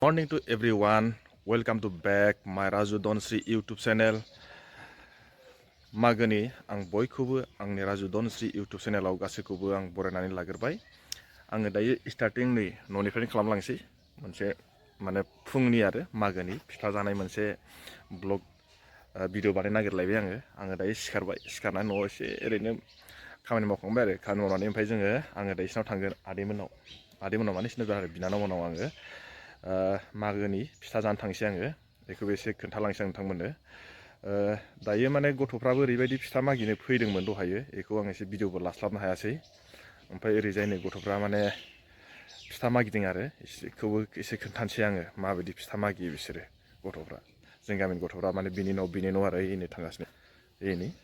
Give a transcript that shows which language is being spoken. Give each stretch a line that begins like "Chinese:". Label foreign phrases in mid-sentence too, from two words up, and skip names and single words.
English: Morning to everyone. Welcome to back my Raju Donsri YouTube channel.
Bodo: Magani ang boyखौबो आंनि Raju Donsri YouTube channelaव गासैखौबो आं बरायनानै लाग्रोबाय. आङो दायो स्टार्टिं नै न'निफ्रायनो खालामलांसै मोनसे माने फुंनि आरो मागोनि फिथा जानाय मोनसे
English: blog video
Bodo: बानायनो नागिरलायबाय आङो दायो सिखारनानै न'आव एसे ओरैनो खामानि मावखांबाय आरो खामानि मावनानै ओमफ्राय आङो दायो इसिनाव थांगोन आदैमोननाव माने इसिनाव आरो बिनानावमोननाव आङो मागोनि फिथा जानो थांसै आङो बेखौबो एसे खोन्थालांसै नोंथांमोननो दायो माने गथ'फ्राबो ओरैबायदि फिथा मागिनो फैदोंमोन दहायो बेखौ आं एसे भिडिअबो लास्लाबनो हायासै ओमफ्राय ओरैजाय नै गथ'फ्रा माने फिथा मागिदों आरो बेखौबो एसे खोन्थानोसै आङो माबायदि फिथा मागियो बिसोरो गथ'फ्रा जों गामिनि गथ'फ्रा माने बिनि न' आरो एनै थांगासिनो एनै